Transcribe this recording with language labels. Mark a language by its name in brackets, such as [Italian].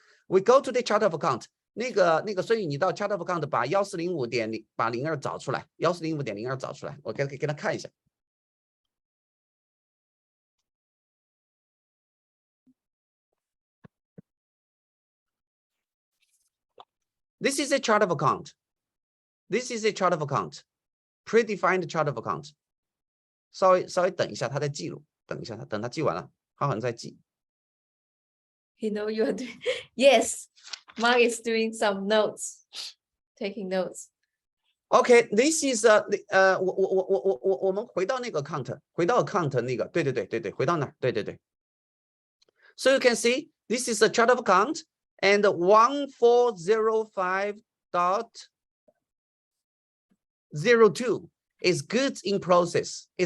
[English] We go to the chart of account. [Chinese] 所以你到 chart of account 把1405.02找出来 1405.02 找出来 我给他看一下 [English] This is a chart of account. Predefined chart of account. [Chinese] 稍微等一下他在记录 等一下等他记完了 他好像在记 [English] You know you are doing Yes, Mark is doing some notes, taking notes. Okay, this is [Chinese] 我们回到那个 account 回到 account 那个对回到那儿对 [English] So you can see this is a chart of account and 1405.02 is goods in process.